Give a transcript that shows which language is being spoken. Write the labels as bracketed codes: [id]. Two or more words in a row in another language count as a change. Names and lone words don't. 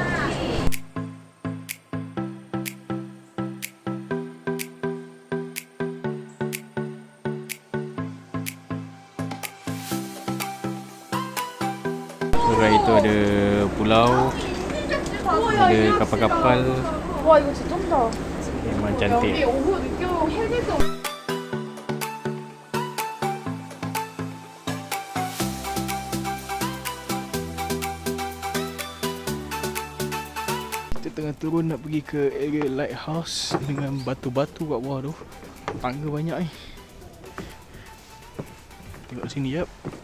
[ms] Sebelah itu ada pulau, ada kapal-kapal. [ko] 와 이거 진짜 쩐다. [ms] Memang cantik. [ko] 여기 오후 늦게 해질도. [ms] Kita tengah turun nak pergi ke area lighthouse dengan batu-batu kat bawah tu. Tangga banyak ni. Tengok sini jap.